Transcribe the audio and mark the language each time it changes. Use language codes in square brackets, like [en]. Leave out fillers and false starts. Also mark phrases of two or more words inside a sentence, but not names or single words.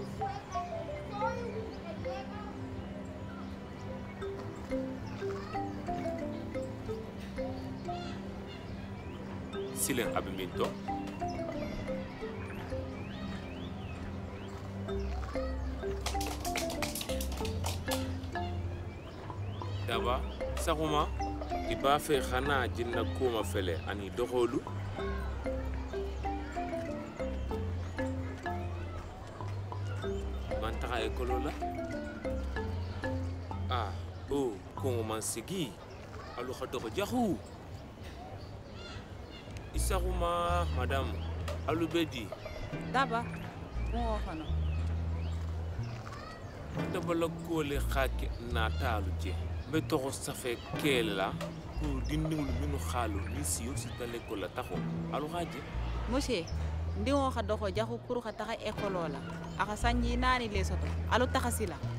[snk] silen abiminto daba sakuma iba fe khana jinna kuma fele ani doxolu man taxa ekolola kongo man sigi alu xa doxo jaxu isaxuma madame alu bedi daba mo xana dabala kole xake natalu je be toxo safe kela pour dindingul minu xalu ni siyo sitale ko la taxo alu xaje monsieur ndiwo xa doxo jaxu pour xa taxa ekolola axa sanji nani le soto alu taxasila